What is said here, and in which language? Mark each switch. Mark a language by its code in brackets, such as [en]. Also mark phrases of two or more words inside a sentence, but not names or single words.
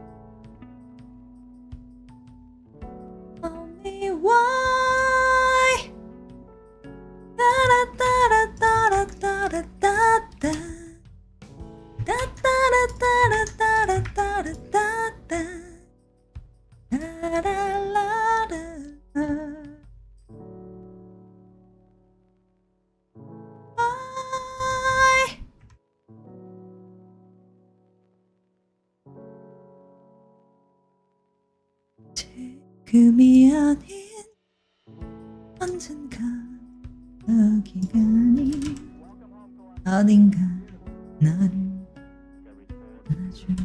[en] Tell me why. Da da da da da da da da da. Da da da da da da da da da da. Da da la da. [ko] 지금이 아닌 언젠가 여기가 아닌 어딘가 나를 안아줘.